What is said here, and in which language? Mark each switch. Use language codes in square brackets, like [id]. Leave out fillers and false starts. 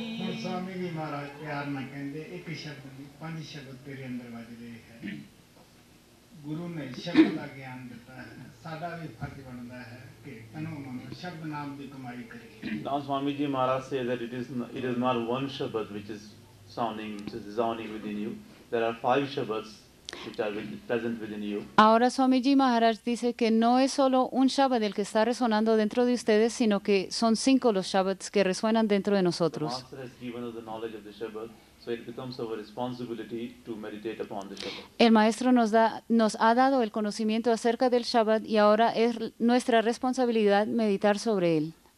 [pa] ਹੁਣ स्वामी जी महाराज प्यार ਨਾਲ ਕਹਿੰਦੇ ਇੱਕ ਸ਼ਬਦ ਨਹੀਂ 5 ਸ਼ਬਦ ਤੇਰੇ ਅੰਦਰ ਵੱਜਦੇ ਹੈ। ਗੁਰੂ ਨੇ ਸ਼ਬਦ ਦਾ ਗਿਆਨ ਦਿੱਤਾ ਹੈ, ਸਾਡਾ ਵੀ ਫਰਜ਼ ਬਣਦਾ ਹੈ ਕਿ ਤਨੋ ਮਨੋ ਸ਼ਬਦ ਨਾਮ ਦੀ ਕਮਾਈ ਕਰੀਏ। [en] Now Swamiji Maharaj says that it is not one Shabad which is resounding within you. There are 5 Shabads which are present within you. [es] Ahora Swamiji Maharaj dice que no es solo un Shabad el que está resonando dentro de ustedes, sino que son 5 los Shabads que resuenan dentro de [en] The [es] nosotros. [en] Master has given us the knowledge of the Shabad, so it becomes our responsibility to meditate upon the Shabad. [es] El maestro nos ha dado el conocimiento acerca del Shabad y ahora es nuestra responsabilidad meditar sobre él.